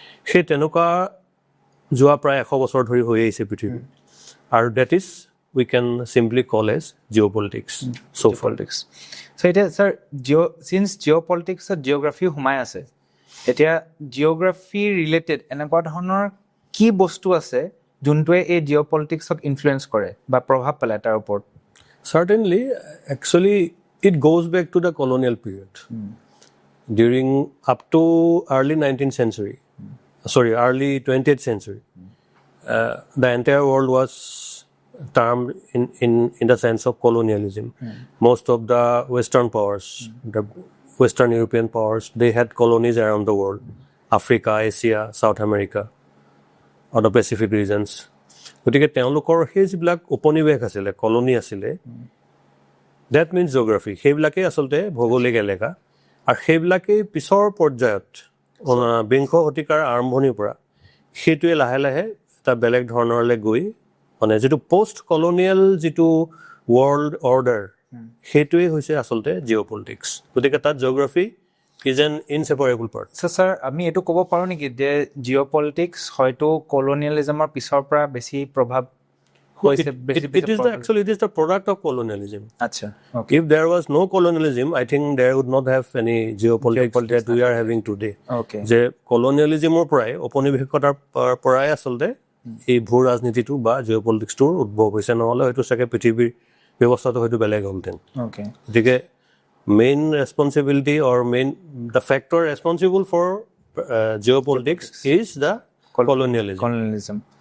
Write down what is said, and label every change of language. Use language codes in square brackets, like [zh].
[as] সেই তেনেকুৱা যোৱা প্ৰায় 100 বছৰ ধৰি হৈ আহিছে পৃথিৱীত, আৰু [en] That is we can simply call as geopolitics. Geopolitics. So it is, sir, since geopolitics geography [as] সোমাই আছে, এতিয়া জিঅ'গ্ৰাফি ৰিলেটেড এনেকুৱা ধৰণৰ কি বস্তু আছে যোনটোৱে এই জিঅ'পলিটিক্সক ইনফ্লুৱেঞ্চ কৰে বা প্ৰভাৱ পেলায় তাৰ ওপৰত? [en] Certainly, actually it goes back to the colonial period. During up to early 19th century, early 20th century, the entire world was termed in the sense of colonialism. Most of the Western powers, the Western European powers, they had colonies around the world. Africa, Asia, South America, or the Pacific regions. [as] গতিকে তেওঁলোকৰ সেই যিবিলাক উপনিৱেশ আছিলে, colony আছিলে, [en] that means geography. [as] সেইবিলাকেই আচলতে ভৌগোলিক এলেকা, আৰু সেইবিলাকেই পিছৰ পৰ্যায়ত 20শ শতিকাৰ আৰম্ভণিৰ পৰা সেইটোৱে লাহে লাহে এটা বেলেগ ধৰণৰলৈ গৈ মানে যিটো পষ্ট কলনিয়েল যিটো ৱৰ্ল্ড অৰ্ডাৰ সেইটোৱে হৈছে আচলতে জিঅ'পলিটিক্স। [en] গতিকে তাত geography is an inseparable part. [as] Sir, আমি এইটো ক'ব পাৰোঁ নেকি যে জিঅ'পলিটিক্স হয়তো কলোনিয়েলিজমৰ পিছৰ পৰা বেছি প্ৰভাৱ হৈছে? [en] It is the product of colonialism. [as] আচ্ছা, [en] If there was no colonialism, I think there would not have any geopolitics that we are having today. [as] যে কলোনিয়েলিজমৰ পৰাই, ঔপনিৱেশিকতাৰ পৰাই আচলতে এই ভূ ৰাজনীতিটো বা জিঅ'পলিটিক্সটোৰ উদ্ভৱ হৈছে, নহ'লে হয়তো চাগে পৃথিৱীৰ ব্যৱস্থাটো হয়তো বেলেগ হ'লহেঁতেন। [en] গতিকে main responsibility or the factor responsible for geopolitics is the colonialism.